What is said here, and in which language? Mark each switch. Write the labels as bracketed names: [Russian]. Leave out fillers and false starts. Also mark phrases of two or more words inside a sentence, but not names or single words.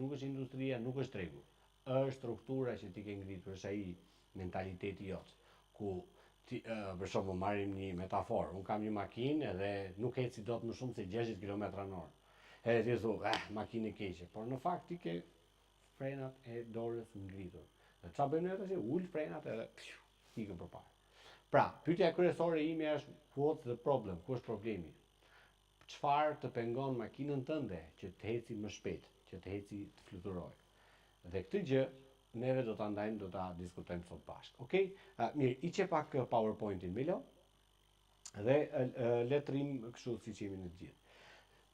[Albanian] Nuk është industria, nuk është tregu. Është struktura që ti ke ngritur, është ai mentaliteti jot, ku për shembull marrim një metaforë, unë kam një makinë edhe nuk eci dot më shumë se 60 km/h. Edhe ti thua, makinë e keqe, por në fakt ti ke frenat e dorës ngritur. Dhe çfarë bën ato? Ul frenat edhe ikën përpara. Pra, pyetja kryesore ime është [English] what's the problem? [Albanian] Ku është problemi? Çfarë të pengon makinën tënde që të eci më shpejt, që të eci të fluturojë? Dhe këtë gjë neve do ta ndajmë, do ta diskutojmë sot bashkë. Okej? Mirë, iqe pak PowerPoint-in Milo dhe letrim kështu siç jemi në të gjithë.